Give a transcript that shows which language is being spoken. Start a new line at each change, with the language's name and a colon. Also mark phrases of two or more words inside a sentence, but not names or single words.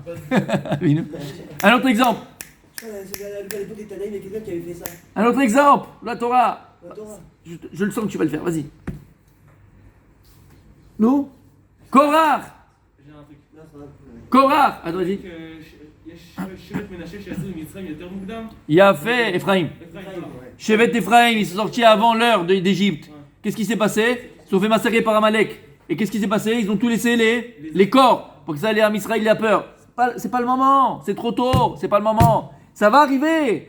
French: Un autre exemple. À l'époque des Tanaïm, il y a quelqu'un qui avait fait ça. Un autre exemple. La Torah. La Torah. Je le sens que tu vas le faire. Vas-y. Nous Korach. J'ai un truc. Non, ça va. Korach. Attends, vas-y.
Hebrew: יש שבט מנשה שיצאו ממצרים יותר מוקדם.
French: Il a fait Ephraim.
Hebrew: אפרים, שבט אפרים,
French: ils sont sortis avant l'heure d'Égypte. Qu'est-ce qui s'est passé? Ils se sont fait massacrer par Amalek. Et qu'est-ce qui s'est passé? Ils ont tout laissé les corps. Pour que ça allait à Israël, il a peur. C'est pas le moment. C'est trop tôt. C'est pas le moment. Ça va arriver.